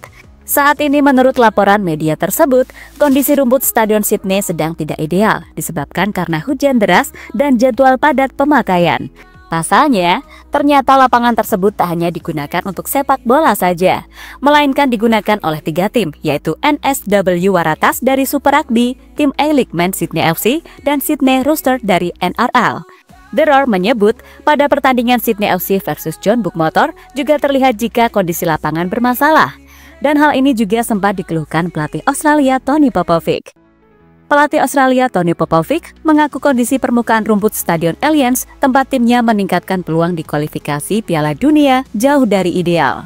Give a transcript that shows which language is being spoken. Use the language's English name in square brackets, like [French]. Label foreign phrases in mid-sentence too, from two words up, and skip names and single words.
[Indonesian] Saat ini menurut laporan media tersebut, kondisi rumput Stadion Sydney sedang tidak ideal, disebabkan karena hujan deras dan jadwal padat pemakaian. Pasalnya, ternyata lapangan tersebut tak hanya digunakan untuk sepak bola saja, melainkan digunakan oleh 3 tim, yaitu NSW Waratahs dari Super Rugby, tim A-League Men Sydney FC, dan Sydney Roosters dari NRL. The Roar menyebut, pada pertandingan Sydney FC versus John Book Motor juga terlihat jika kondisi lapangan bermasalah. Dan hal ini juga sempat dikeluhkan pelatih Australia Tony Popovic. Pelatih Australia Tony Popovic mengaku kondisi permukaan rumput Stadion Allianz tempat timnya meningkatkan peluang di kualifikasi Piala Dunia jauh dari ideal.